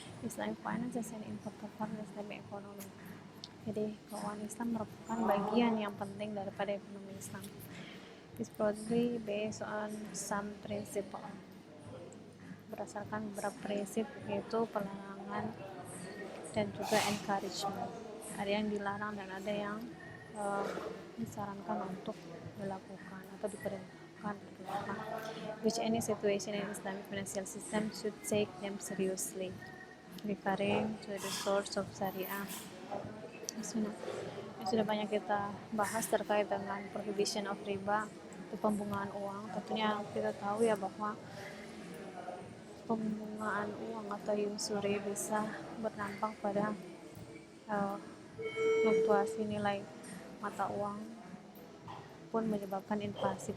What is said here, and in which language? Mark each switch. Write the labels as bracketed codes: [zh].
[en] Islamic finance is an important part of Islamic economy. [id] Jadi keuangan Islam merupakan bagian yang penting daripada ekonomi Islam. [en] It's broadly based on some principle. [id] Berdasarkan beberapa prinsip, yaitu pelarangan dan juga encouragement. Ada yang dilarang dan ada yang disarankan untuk dilakukan atau diperintahkan untuk dilakukan. [en] Which any situation in Islamic financial system should take them seriously, referring to the source of Syariah. [id] Sudah banyak kita bahas terkait dengan [en] prohibition of riba, [id] itu pembungaan uang. Tentunya kita tahu ya bahwa pembungaan uang atau usuri bisa berdampak pada fluktuasi nilai mata uang pun menyebabkan inflasi.